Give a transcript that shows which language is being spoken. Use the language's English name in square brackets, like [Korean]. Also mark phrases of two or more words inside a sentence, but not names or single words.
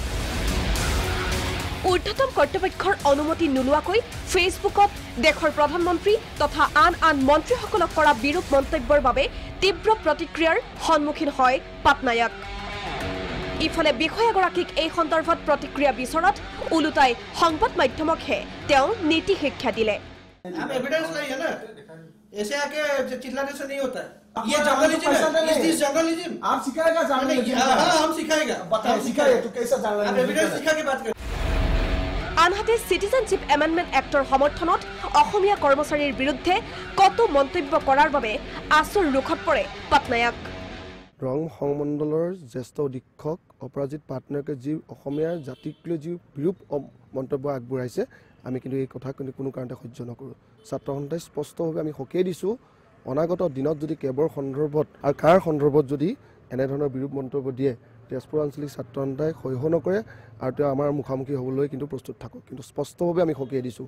[Assamese] ঊৰ্ধ্বতম কৰ্তৃপক্ষৰ অনুমতি নোলোৱাকৈ ফেচবুকত দেশৰ প্ৰধানমন্ত্ৰী তথা আন মন্ত্ৰীসকলক কৰা বিৰূপ মন্তব্যৰ বাবে তীব্ৰ প্ৰতিক্ৰিয়াৰ সন্মুখীন হয় পাটনায়ক ইফালে বিষয়াগৰাকীক এই সন্দৰ্ভত প্ৰতিক্ৰিয়া বিচৰাত ওলোটাই সংবাদ মাধ্যমকহে তেওঁ নীতি শিক্ষা দিলে [Hindi] ऐसे आके चिल्लाने से नहीं होता है ये जर्नलिज्म है इस जर्नलिज्म आप सिखाएगा जर्नलिज्म हां हम सिखाएगा बताओ सिखाइए तो कैसा जर्नलिज्म आप एविडेंस सिखा के बात करें [Assamese] আনহাতে সিটিজেনশিপ এমেন্ডমেন্ট এক্টৰ সমৰ্থনত অসমীয়া কৰ্মচাৰীৰ বিৰুদ্ধে কটু মন্তব্য কৰাৰ বাবে আচুৰ ৰুখত পৰে পাটনায়ক ৰং সংমণ্ডলৰ জ্যেষ্ঠ অধীক্ষক অপৰাজিত পাটনায়কে যি অসমীয়াৰ জাতিক লৈ যি বিৰূপ মন্তব্য আগবঢ়াইছে আমি কিন্তু এই কথা কোনো কাৰণতে সহ্য নকৰোঁ ছাত্ৰ সন্থাই স্পষ্টভাৱে আমি সকীয়াই দিছোঁ অনাগত দিনত যদি কেবৰ সন্দৰ্ভত আৰু কাৰ সন্দৰ্ভত যদি এনেধৰণৰ বিৰূপ মন্তব্য দিয়ে তেজপুৰ আঞ্চলিক ছাত্ৰ সন্থাই সহ্য নকৰে আৰু তেওঁ আমাৰ মুখামুখি হ'বলৈ কিন্তু প্ৰস্তুত থাকক কিন্তু স্পষ্টভাৱে আমি সকীয়াই দিছোঁ